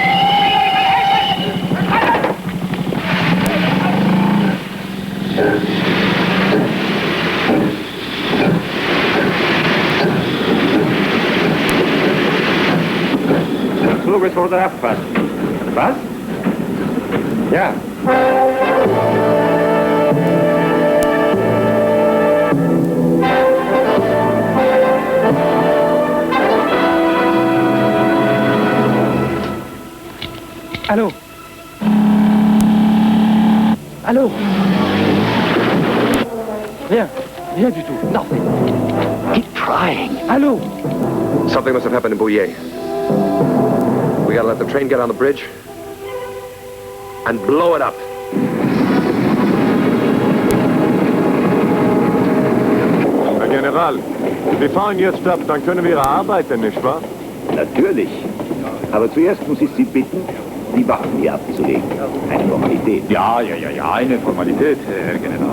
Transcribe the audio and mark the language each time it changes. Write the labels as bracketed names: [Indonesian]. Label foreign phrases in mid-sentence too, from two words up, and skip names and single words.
[German] Der Flug ist wurde abgefasst. Was? Ja. [French] Allô? Allô? Rien. Rien du tout. [English] Nothing. Keep trying. Allô? Something must have happened in Bouillet. We gotta let the train get on the bridge and blow it up. [German] General, wir fahren jetzt ab, dann können wir arbeiten, nicht wahr? Natürlich. Aber zuerst muss ich Sie bitten, die Waffen hier abzulegen. Eine Formalität. Ja, eine Formalität, Herr General.